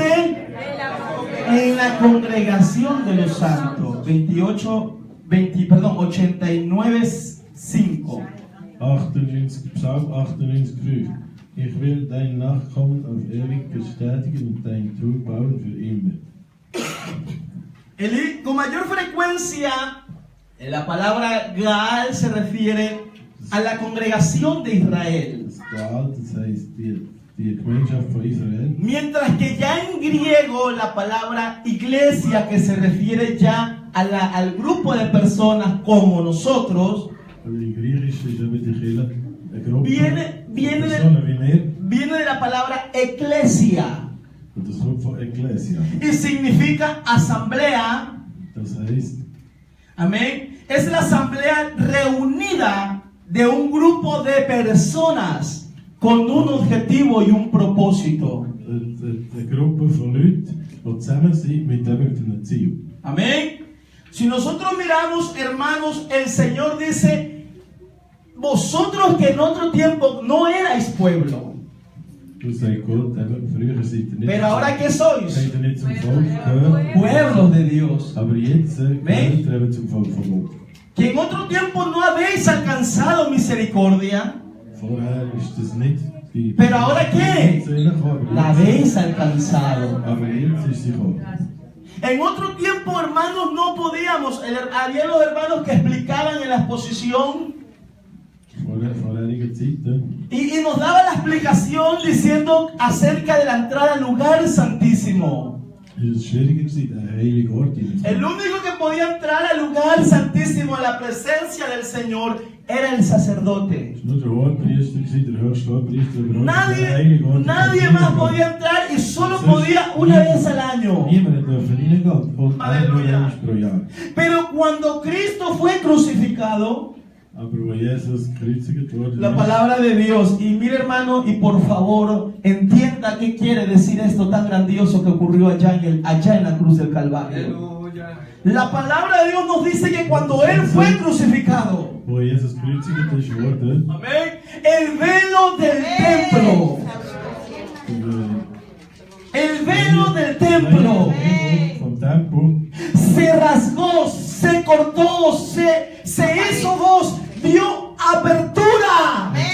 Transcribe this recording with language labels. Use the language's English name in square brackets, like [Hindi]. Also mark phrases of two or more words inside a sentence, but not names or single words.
[Spanish] En la congregación de los santos. 89, 5. 98, [German] Psalm 98, 5. Ich will dein Nachkommen auf ewig bestätigen und dein Trug bauen für immer. [Spanish] Con mayor frecuencia, la palabra Gaal se refiere a la congregación de Israel. [German] Das Gaal, das heißt die Gemeinschaft von Israel. [Spanish] Mientras que ya en griego la palabra iglesia, que se refiere ya al grupo de personas como nosotros, [German] Also in Griechisch ist eben die Kirche eine Gruppe [Spanish] viene [German] Personen wie wir. [Spanish] de la palabra eclesia [German] Und das kommt von Ecclesia. [Spanish] y significa asamblea. [German] Das heißt, [Spanish] Amén. Es la asamblea reunida de un grupo de personas con un objetivo y un propósito. [German] eine Gruppe von Leuten, die zusammen sind mit einem Ziel. [Spanish] Amén. Si nosotros miramos, hermanos, el Señor dice, vosotros que en otro tiempo no erais pueblo, [German] Du sagst Gott, eben, früher seid ihr nicht, [Spanish] pero ahora que sois [German] seid ihr nicht zum Volk gehört, [Spanish] pueblos de Dios, [German] aber jetzt gehört ihr eben zum Volk von Gott. [Spanish] que en otro tiempo no habéis alcanzado misericordia, [German] Vorher ist das nicht die [Spanish] pero ahora qué, [German] zu ihnen gekommen, [Spanish] la habéis alcanzado. [German] aber jetzt ist sie gekommen. [Spanish] En otro tiempo, hermanos, no podíamos. Había los hermanos que explicaban en la exposición [German] Vorherige Zeiten. [Spanish] y nos daba la explicación diciendo acerca de la entrada al lugar santísimo. [German] Es ist schwieriger gewesen, einen heiligen Ort hineinzukommen. [Spanish] El único que podía entrar al lugar santísimo, a la presencia del Señor, era el sacerdote. [German] Es war nur der Hohepriester gewesen, der höchste Hohepriester, aber auch der heilige Ort. [Spanish] Nadie más podía entrar y solo podía una vez al año. [German] Niemand durfte reingehen und nur einmal pro Jahr. [Spanish] Pero cuando Cristo fue crucificado, [German] Aber wo Jesus gekreuzigt wurde, [Spanish] la palabra de Dios, y mire hermano, y por favor entienda qué quiere decir esto tan grandioso que ocurrió allá en la cruz del Calvario. La palabra de Dios nos dice que cuando Él fue crucificado, [German] wo Jesus gekreuzigt ist worden, [Spanish] amén, el velo del templo, el velo del templo [German] vom Tempel, [Spanish] se rasgó, se cortó, se hizo voz, dio apertura.